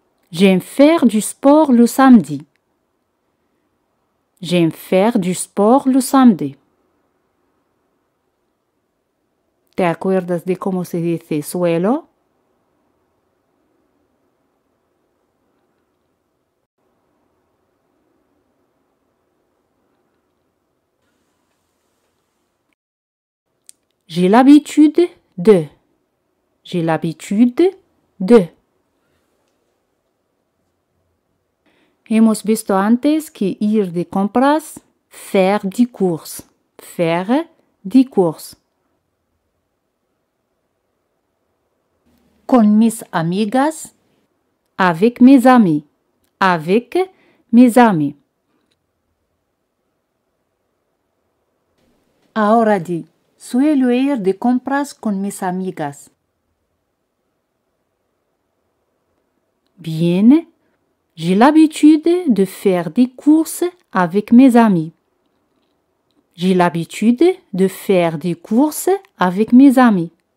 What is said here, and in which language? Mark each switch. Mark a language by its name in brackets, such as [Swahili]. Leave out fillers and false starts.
[French] J'aime faire du sport le samedi. J'aime faire du sport le samedi. [Spanish] ¿Te acuerdas de cómo se dice suelo? [French] J'ai l'habitude de. J'ai l'habitude de. [Spanish] Hemos visto antes que ir de compras, [French] faire des courses. Faire des courses. [Spanish] Con mis amigas, [French] avec mes amis. Avec mes amis. [Spanish] Ahora di, suelo ir de compras con mis amigas. Bien. [French] J'ai l'habitude de faire des courses avec mes amis. J'ai l'habitude de faire des courses avec mes amis.